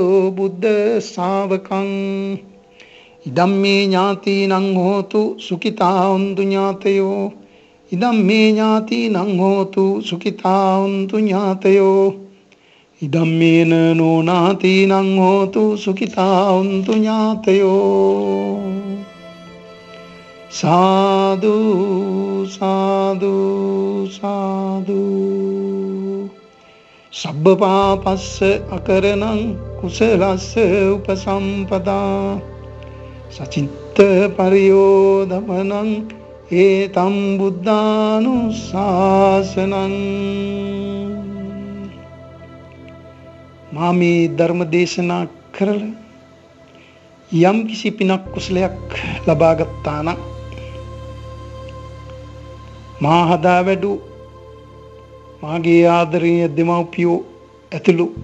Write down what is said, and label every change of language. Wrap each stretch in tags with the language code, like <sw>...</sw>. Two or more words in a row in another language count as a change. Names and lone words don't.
<pi>buddha savakam idamme ñāti nang hotu sukita untu ñātayo idamme ñāti nang hotu sukita untu ñātayo idamme no nāti nang hotu sukita untu ñātayo sadhu sadhu sadhu sabba papassa akaranam kusalassa upasampada sacitta pariyodamanam etam buddhanusasanam</pi> <si>මාමේ ධර්ම දේශනා කරලා යම් කිසි පිනක් කුසලයක් ලබා ගත්තා නම් මා හදා වැඩු මාගේ ආදරණීය දෙමව්පියෝ ඇතුළු</si>